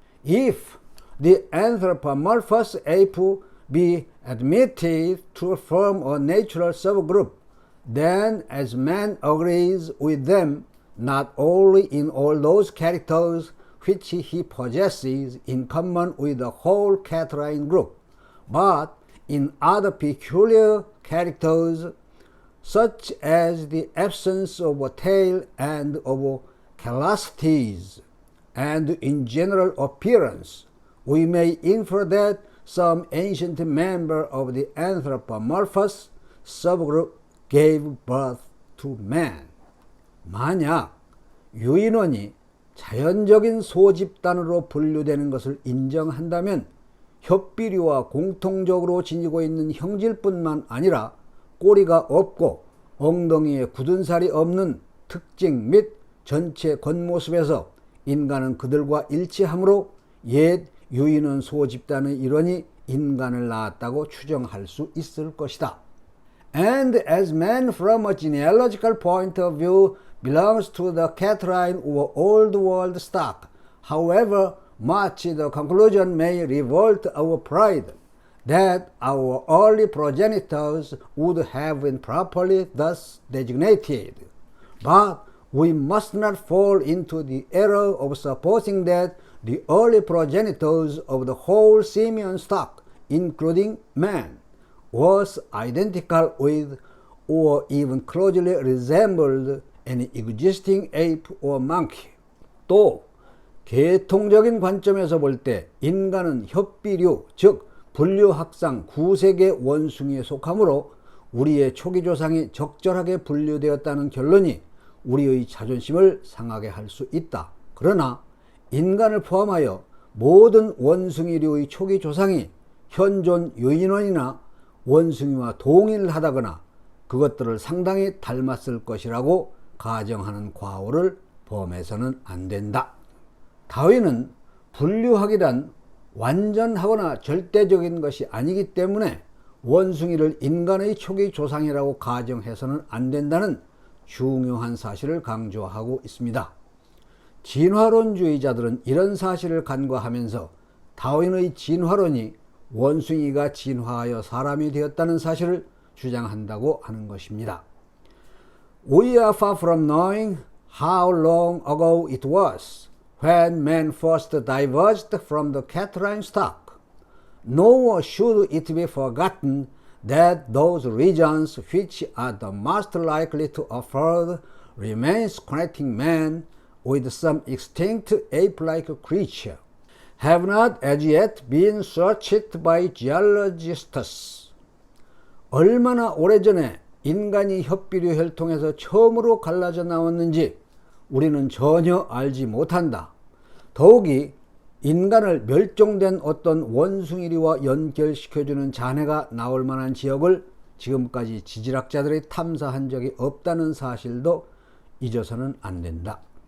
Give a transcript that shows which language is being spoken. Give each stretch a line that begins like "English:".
English: If the anthropomorphous ape be admitted to form a natural subgroup, then as man agrees with them not only in all those characters which he possesses in common with the whole Catarrhine group, but in other peculiar characters such as the absence of a tail and of callosities, and in general appearance, we may infer that some ancient member of the anthropomorphous subgroup gave birth to man.
Korean: 만약 유인원이 자연적인 소집단으로 분류되는 것을 인정한다면 협비류와 공통적으로 지니고 있는 형질뿐만 아니라 꼬리가 없고 엉덩이에 굳은 살이 없는 특징 및 전체 겉모습에서 인간은 그들과 일치하므로 옛 유인원 소집단의 일원이 인간을 낳았다고 추정할 수 있을 것이다.
English: And as man from a genealogical point of view belongs to the Catarrhine or Old World stock, however much the conclusion may revolt our pride that our early progenitors would have been properly thus designated. But we must not fall into the error of supposing that the early progenitors of the whole simian stock, including man, was identical with or even closely resembled any existing ape or monkey.
Korean: 또 계통적인 관점에서 볼 때 인간은 협비류, 즉 분류학상 9세계 원숭이에 속하므로 우리의 초기 조상이 적절하게 분류되었다는 결론이 우리의 자존심을 상하게 할 수 있다. 그러나 인간을 포함하여 모든 원숭이류의 초기 조상이 현존 유인원이나 원숭이와 동일하다거나 그것들을 상당히 닮았을 것이라고 가정하는 과오를 범해서는 안 된다. 다윈은 분류학이란 완전하거나 절대적인 것이 아니기 때문에 원숭이를 인간의 초기 조상이라고 가정해서는 안 된다는 중요한 사실을 강조하고 있습니다. 진화론주의자들은 이런 사실을 간과하면서 다윈의 진화론이 원숭이가 진화하여 사람이 되었다는 사실을 주장한다고 하는 것입니다.
English: We are far from knowing how long ago it was when man first diverged from the Catarrhine stock, nor should it be forgotten that those regions which are the most likely to afford remains connecting man with some extinct ape-like creature have not as yet been searched by geologists.
Korean: 얼마나 오래전에 인간이 협비류 혈통에서 처음으로 갈라져 나왔는지 우리는 전혀 알지 못한다. 더욱이 인간을 멸종된 어떤 원숭이류와 연결시켜주는 잔해가 나올 만한 지역을 지금까지 지질학자들이 탐사한 적이 없다는 사실도 잊어서는 안 된다.